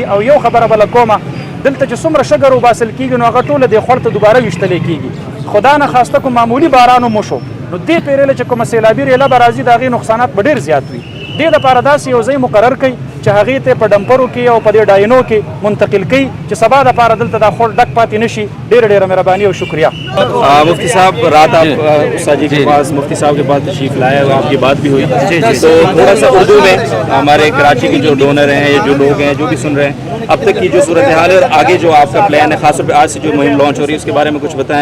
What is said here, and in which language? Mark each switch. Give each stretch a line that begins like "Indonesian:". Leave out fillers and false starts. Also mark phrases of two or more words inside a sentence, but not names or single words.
Pashto: او یو خبره بله کومه دلته چې څومره شګه روباسل کېږي نو هغه ټوله دې خوړ ته دوباره ویشتلی کېږي. خدا نه خواسته کوم معمولي باران هم وشو نو دې پیرېله چې کومه سیلابي ریله به راځي د هغې نقصانات به ډېر زیات وي. دې دپاره داسې یو ځای مقرر کړئ چې هغې ته په ډمپرو کې او په دې ډاینو کې منتقل کړي چې سبا دپاره دلته دا خوړ ډک پاتې نه شي. ډېره مهرباني او شکریہ.
Urdu: مفتی صاحب رات آپ استاد جی کے پاس مفتی صاحب کے پاس تشریف لائے اور آپ کی بات بھی ہوئی تو تھوڑا سا اردو میں ہمارے کراچی کے جو ڈونر ہیں یا جو لوگ ہیں جو بھی سن رہے ہیں اب تک کی جو صورتحال ہے اور آگے جو آپ کا پلان ہے خاص طور پہ آج سے جو مہم لانچ ہو رہی ہے اس کے بارے میں کچھ بتائیں.